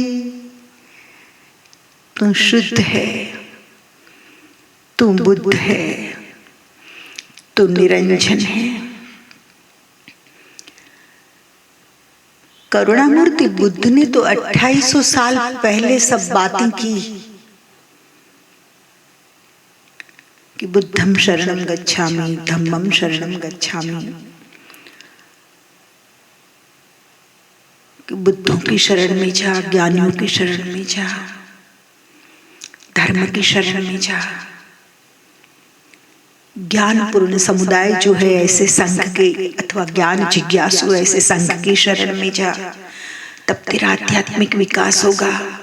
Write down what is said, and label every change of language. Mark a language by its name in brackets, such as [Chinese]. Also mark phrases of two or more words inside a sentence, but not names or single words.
[Hindi] तू शुद्ध है, तू बुद्ध है, तू निरंजन है. करुणामूर्ति बुद्ध ने तो 2800 साल पहले सब बातें की कि [Pali] बुद्धम शरणम गच्छामि, धम्मम शरणम गच्छामि. [Hindi] कि बुद्धों की शरण में जा, ज्ञानियों की शरण में जा, धर्म की शरण में जा. ज्ञानपूर्ण समुदाय जो है ऐसे संघ के अथवा ज्ञान जिज्ञासु ऐसे संघ की शरण में जा, तब तेरा आध्यात्मिक विकास होगा.